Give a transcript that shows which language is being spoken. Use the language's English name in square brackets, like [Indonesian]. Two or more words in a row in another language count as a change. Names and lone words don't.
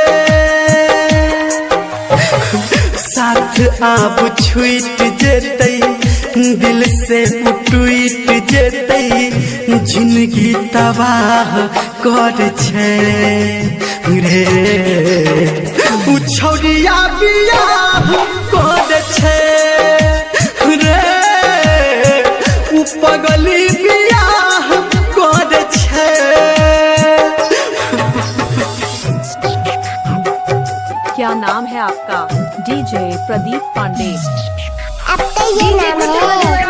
[Angika] साथ आब छूट जेतै, दिल से टूट जेतै, जिंदगी तबाह कर छे रे। उछौरिया बियाह कर छे रे, पगली बियाह कर छे। [Hindi] क्या नाम है आपका? डीजे प्रदीप पांडे। आपका ये नाम है?